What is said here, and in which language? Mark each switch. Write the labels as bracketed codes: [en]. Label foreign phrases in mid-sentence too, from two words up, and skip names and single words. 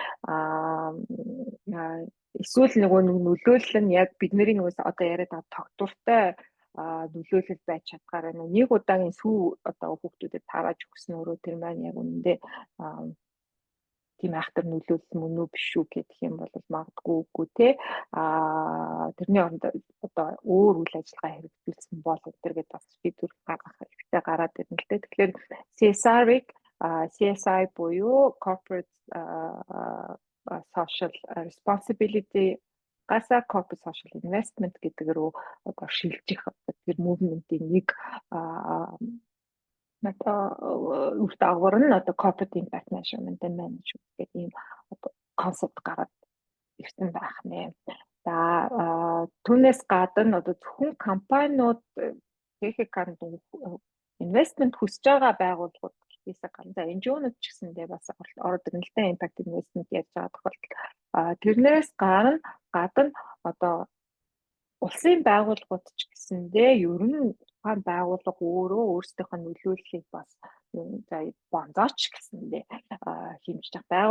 [mn] Эсвэл нөгөө нөлөөлөл нь яг бидний нөгөө одоо яриад байгаа тогтвортой нөлөөлөл байж чадгаараа нэг удаагийн сүү одоо хүүхдүүдэд тарааж өгсөн өөрөө тэр маань яг үнэндээ тийм айхтар нөлөөлөл мөн үү биш үү гэх юм бол магадгүй үгүй те тэрний оронд одоо өөр үйл ажиллагаа хэрэгжүүлсэн бол тэргээд бас шийдвэр гаргах хэрэгтэй гараад ирнэ л те. Тэгэхээр CSR-ыг CSI буюу [en] corporate social responsibility [mn] гаса [en] corporate social investment [mn] гэдэг рүү одоо шилжих тэр movement-ийн нэг үр дагавар нь одоо [en] corporate impact measurement and management [mn] гэдэг ийм концепт гараад ирсэн байх нэ. За түүнээс гадна одоо зөвхөн компаниуд техниканд инвестмент хүсэж байгаа байгууллагууд гэхээс гадна NGO-нууд ч гэсэндээ бас ороод ирнэ л дээ [en] impact investment [mn] яаж байгаа тохиолдолд тэрнээс гадна одоо улсын байгууллагууд ч гэсэндээ ер нь тухайн байгууллага өөрөө өөрсдийнх нь нөлөөллийг бас бонзооч гэсэндээ хэмжиж байгаа.